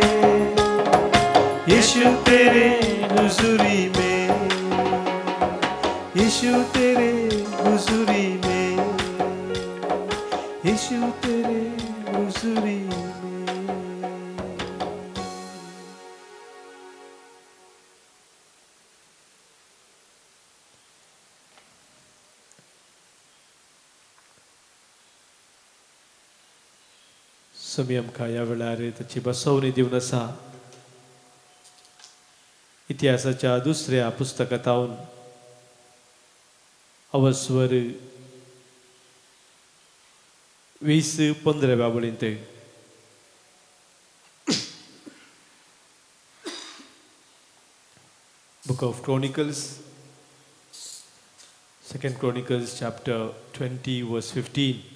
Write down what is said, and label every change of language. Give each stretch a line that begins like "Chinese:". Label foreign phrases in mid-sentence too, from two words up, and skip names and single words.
Hindi: यीशु तेरे हुजूरी में, यीशु तेरे हुजूरी में, यीशु तेरे हुजूरी में।
Konkani: समय आमकां ह्या वेळार ताची बसवणी दिवन आसा। इतिहासाच्या दुसऱ्या पुस्तकांतावन अवस्वर 20:15 वळींत
English: Book of Chronicles, 2 Chronicles chapter 20 verse 15.